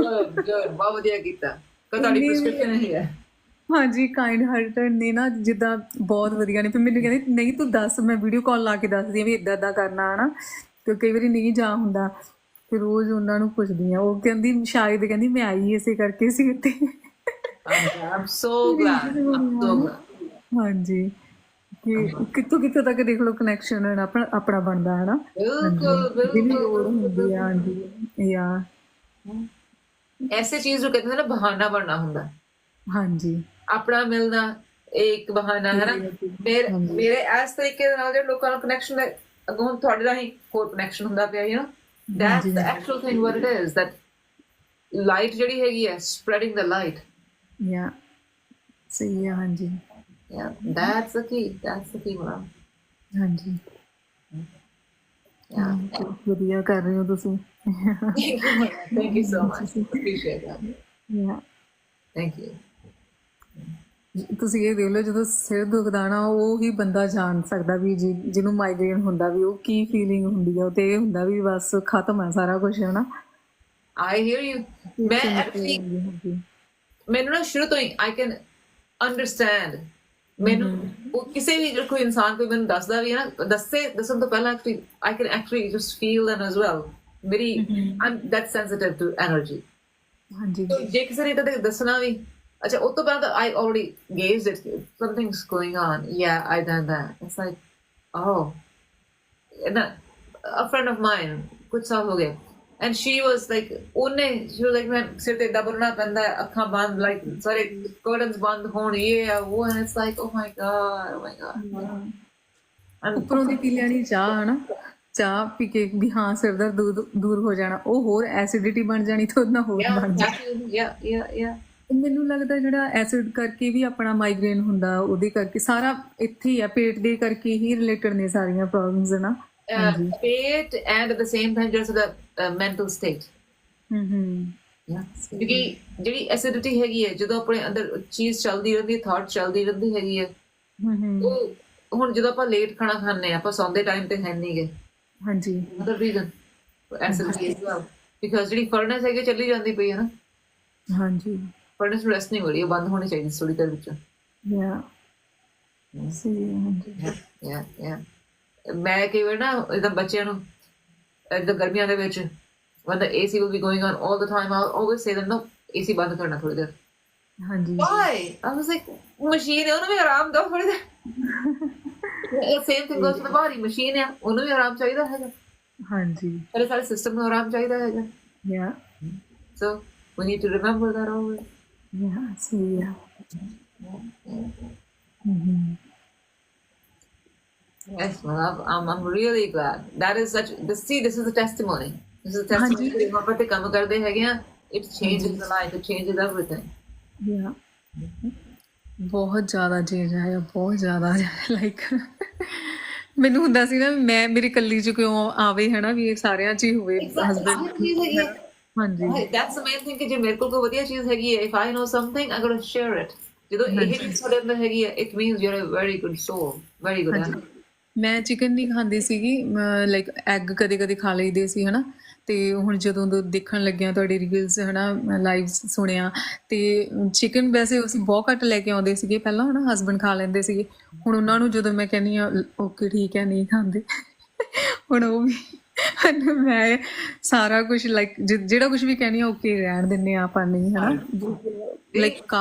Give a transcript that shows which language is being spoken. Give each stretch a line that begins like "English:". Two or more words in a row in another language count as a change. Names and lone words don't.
Punjabi: ਬਹੁਤ ਵਧੀਆ ਕੀਤਾ ਤੁਹਾਡੀ ਪ੍ਰਿਸਕ੍ਰਿਪਸ਼ਨ ਇਹ ਹੈ ਹਾਂਜੀ
English: kind hearted
Punjabi: ਨੇ ਨਾ ਜਿੱਦਾਂ ਬਹੁਤ ਵਧੀਆ ਨੇ ਫਿਰ ਮੈਨੂੰ ਕਹਿੰਦੇ ਨਹੀਂ ਤੂੰ ਦੱਸ ਮੈਂ
English: video call
Punjabi: ਲਾ ਕੇ ਦੱਸਦੀ ਆ ਵੀ ਇੱਦਾਂ ਇੱਦਾਂ ਕਰਨਾ ਹਨਾ ਕਿਉਂਕਿ ਕਈ ਵਾਰੀ ਨਹੀਂ ਜਾ ਹੁੰਦਾ ਫਿਰ ਰੋਜ਼ ਉਹਨਾਂ ਨੂੰ ਪੁੱਛਦੀ ਆ ਉਹ ਕਹਿੰਦੀ ਸ਼ਾਇਦ ਕਹਿੰਦੀ ਮੈਂ ਆਈ ਇਸੇ ਕਰਕੇ ਸੀ ਇੱਥੇ
English: I'm so glad.
Punjabi: ਹਾਂਜੀ ਕਿ ਕਿੱਥੋਂ ਤੱਕ ਦੇਖ ਲਓ ਕਨੈਕਸ਼ਨ ਆਪਣਾ ਬਣਦਾ ਹੈ ਨਾ ਬਿਲਕੁਲ ਲੋੜ ਹੁੰਦੀ ਆ ਹਾਂਜੀ ਯਾ ਐਸੇ ਚੀਜ਼ ਨੂੰ ਕਹਿੰਦੇ ਨੇ ਨਾ ਬਹਾਨਾ ਬਣਨਾ ਹੁੰਦਾ ਹਾਂਜੀ ਆਪਣਾ ਮਿਲਣਾ ਇਹ ਇੱਕ ਬਹਾਨਾ ਹੈ ਨਾ ਮੇਰੇ ਇਸ ਤਰੀਕੇ ਦੇ ਨਾਲ ਜਿਹੜੇ ਲੋਕਾਂ ਨਾਲ ਕਨੈਕਸ਼ਨ ਹੈ ਅੱਗੋਂ ਤੁਹਾਡੇ ਰਾਹੀਂ ਹੋਰ ਕਨੈਕਸ਼ਨ ਹੁੰਦਾ ਪਿਆ
English: you know that's the actual thing what it is that light
Punjabi: ਜਿਹੜੀ ਹੈਗੀ ਹੈ
English: spreading the light
Punjabi: ਯਾ ਸਹੀ ਹੈ ਹਾਂਜੀ
English: yeah that's the key ma'am
Punjabi: ਹਾਂਜੀ
English: yeah
Punjabi: ਵਧੀਆ ਕਰ ਰਹੇ ਹੋ ਤੁਸੀਂ
English: thank you so much appreciate that
Punjabi: ਯਾ
English: thank you
Punjabi: ਤੁਸੀਂ ਇਹ ਦੇਖ ਲਓ ਜਦੋਂ ਸਿਰ ਦੁਖਦਾ ਨਾ ਉਹ ਹੀ ਬੰਦਾ ਜਾਣ ਸਕਦਾ ਵੀ ਜਿਹਨੂੰ ਮਾਈਗ੍ਰੇਨ ਹੁੰਦਾ ਵੀ ਉਹ ਕੀ ਫੀਲਿੰਗ ਹੁੰਦੀ ਆ ਉਹ ਤੇ ਇਹ ਹੁੰਦਾ ਵੀ ਬਸ ਖਤਮ ਹੈ ਸਾਰਾ ਕੁਝ ਹੈ ਨਾ
English: I hear you
Punjabi: ਮੈਂ actually ਮੈਨੂੰ ਨਾ ਸ਼ੁਰੂ ਤੋਂ ਹੀ
English: I can understand
Punjabi: ਮੈਨੂੰ ਕਿਸੇ ਵੀ ਕੋਈ ਇਨਸਾਨ ਕੋਈ ਮੈਨੂੰ ਦੱਸਦਾ ਵੀ ਹੈ ਨਾ ਦੱਸਣ ਤੋਂ ਪਹਿਲਾਂ
English: I can actually just feel them as well
Punjabi: ਮੇਰੀ
English: I'm that sensitive to energy
Punjabi: ਹਾਂਜੀ ਜੇ ਕਿਸੇ ਨੇ ਤਾਂ ਦੱਸਣਾ ਵੀ ਅੱਛਾ ਉਹ ਤੋਂ ਬਾਅਦ
English: I already gauged it something's going on yeah I done that it's like oh and a friend of mine
Punjabi: ਕੁਝ ਸਾਲ ਹੋ ਗਏ
English: and she was like she was like man
Punjabi: ਸਿਰ ਤੇ ਏਦਾਂ ਬੁਰਨਾ ਪੈਂਦਾ ਅੱਖਾਂ ਬੰਦ
English: like
Punjabi: ਸਾਰੇ curtains ਬੰਦ ਹੋਣ ਇਹ ਆ ਉਹ
English: and it's like oh my god
Punjabi: ਉੱਪਰੋਂ ਦੀ ਪੀ ਲੈਣੀ ਚਾਹ ਹਨਾ ਚਾਹ ਪੀ ਕੇ ਵੀ ਹਾਂ ਸਿਰ ਦਰਦ ਦੂਰ ਹੋ ਜਾਣਾ ਉਹ ਹੋਰ ਐਸਿਡਿਟੀ ਬਣ ਜਾਣੀ ਤੇ ਉਹਦਾ ਹੋਰ ਬਣ ਜਾਣਾ
English: yeah
Punjabi: ਮੈਨੂੰ ਲੱਗਦਾ ਜਿਹੜਾ ਐਸਿਡ ਕਰਕੇ ਵੀ ਆਪਣਾ ਮਾਈਗ੍ਰੇਨ ਹੁੰਦਾ ਉਹਦੇ ਕਰਕੇ ਸਾਰਾ ਇੱਥੇ ਹੀ ਆ ਪੇਟ ਦੇ ਕਰਕੇ ਹੀ ਰਿਲੇਟਡ ਨੇ ਸਾਰੀਆਂ ਪ੍ਰੋਬਲਮਸ ਨਾ
English: pet and at the same time just the mental state
Punjabi: ਕਿਉਂਕਿ ਜਿਹੜੀ ਐਸਿਡਿਟੀ ਹੈਗੀ ਹੈ ਜਦੋਂ ਆਪਣੇ ਅੰਦਰ ਚੀਜ਼ ਚੱਲਦੀ ਰਹਿੰਦੀ ਹੈ ਥਾਟ ਚੱਲਦੀ ਰਹਿੰਦੀ ਹੈਗੀ ਹੈ ਉਹ ਹੁਣ ਜਦੋਂ ਆਪਾਂ ਲੇਟ ਖਾਣਾ ਖਾਂਦੇ ਆਪਾਂ ਸੌਂਦੇ ਟਾਈਮ ਤੇ ਹੈ ਨਹੀਂ ਗਏ ਹਾਂਜੀ
English: another reason acidity as well because
Punjabi: ਜਿਹੜੀ ਫਰਨੈਸ ਹੈਗੀ ਚੱਲੀ ਜਾਂਦੀ ਪਈ ਹੈ ਨਾ ਹਾਂਜੀ ਫਰਨੈਸ ਨੂੰ ਰੈਸਟ ਨਹੀਂ ਹੋ ਰਹੀ ਉਹ ਬੰਦ ਹੋਣੀ ਚਾਹੀਦੀ ਥੋੜੀ ਦੇਰ ਵਿੱਚ ਯਾ ਸਹੀ ਹਾਂਜੀ ਯਾ ਮੈਂ ਕਈ ਵਾਰ ਨਾ ਇਦਾਂ ਬੱਚਿਆਂ ਨੂੰ ਇਦਾਂ ਗਰਮੀਆਂ ਦੇ ਵਿੱਚ
English: when the AC will be going on all the time I'll always say them no AC
Punjabi: ਬੰਦ ਕਰਨਾ ਥੋੜੀ ਦੇਰ ਹਾਂਜੀ
English: why I was like
Punjabi: ਮਸ਼ੀਨ ਹੈ ਉਹਨੂੰ ਵੀ ਆਰਾਮ ਦਿਓ ਥੋੜੀ ਦੇਰ
English: same thing goes to body
Punjabi: ਮਸ਼ੀਨ ਆ ਉਹਨੂੰ ਵੀ ਆਰਾਮ ਚਾਹੀਦਾ ਹੈਗਾ ਹਾਂਜੀ ਸਾਡੇ ਸਾਰੇ ਸਿਸਟਮ ਨੂੰ ਆਰਾਮ ਚਾਹੀਦਾ ਹੈਗਾ ਯਾ
English: ਸੋ we need to remember that always
Punjabi: ਯਾ ਸਹੀ ਆ
English: yes well I'm really glad that is such this is a testimony
Punjabi: ਕਿ ਆਪਾਂ ਤੇ ਕੰਮ ਕਰਦੇ ਹੈਗੇ ਆ
English: it changes the life it changes everything
Punjabi: ਯਾ ਬਹੁਤ ਜ਼ਿਆਦਾ ਚੇਂਜ ਆਇਆ ਬਹੁਤ ਜ਼ਿਆਦਾ ਲਾਈਕ ਮੈਨੂੰ ਹੁੰਦਾ ਸੀ ਨਾ ਮੈਂ ਮੇਰੀ ਕੱਲੀ ਚ ਕਿਉਂ ਆਵੇ ਹਨਾ ਵੀ ਇਹ ਸਾਰਿਆਂ ਚ ਹੀ ਹੋਵੇ ਹਸਬੈਂਡ ਹਾਂਜੀ
English: that's the main thing
Punjabi: ਕਿ ਜੇ ਮੇਰੇ ਕੋਲ ਕੋਈ ਵਧੀਆ ਚੀਜ਼ ਹੈਗੀ ਹੈ
English: if I know something I'm going to share it
Punjabi: ਜਦੋਂ ਇਹ ਚੀਜ਼ ਤੁਹਾਡੇ ਅੰਦਰ ਹੈਗੀ ਹੈ
English: it means you're a very good soul very good
Punjabi: ਮੈਂ ਚਿਕਨ ਨਹੀਂ ਖਾਂਦੀ ਸੀਗੀ ਲਾਈਕ ਐਗ ਕਦੇ ਕਦੇ ਖਾ ਲਈਦੇ ਸੀ ਹਨਾ ਤੇ ਹੁਣ ਜਦੋਂ ਦੇਖਣ ਲੱਗਿਆ ਤੁਹਾਡੇ ਰੀਲਸ ਹਨਾ ਲਾਈਵ ਸੁਣਿਆ ਤੇ ਚਿਕਨ ਵੈਸੇ ਅਸੀਂ ਬਹੁਤ ਘੱਟ ਲੈ ਕੇ ਆਉਂਦੇ ਸੀਗੇ ਪਹਿਲਾਂ ਹਨਾ ਹਸਬੈਂਡ ਖਾ ਲੈਂਦੇ ਸੀਗੇ ਹੁਣ ਉਹਨਾਂ ਨੂੰ ਜਦੋਂ ਮੈਂ ਕਹਿੰਦੀ ਆ ਓਕੇ ਠੀਕ ਹੈ ਨਹੀਂ ਖਾਂਦੇ ਹੁਣ ਉਹ ਵੀ ਮੈਂ ਸਾਰਾ ਕੁਝ ਲਾਈਕ ਜਿਹੜਾ ਕੁਝ ਵੀ ਕਹਿੰਦੀ ਆ ਓਕੇ ਰਹਿਣ ਦਿੰਦੇ ਆ ਆਪਾਂ ਨਹੀਂ ਹਨਾ ਲਾਈਕ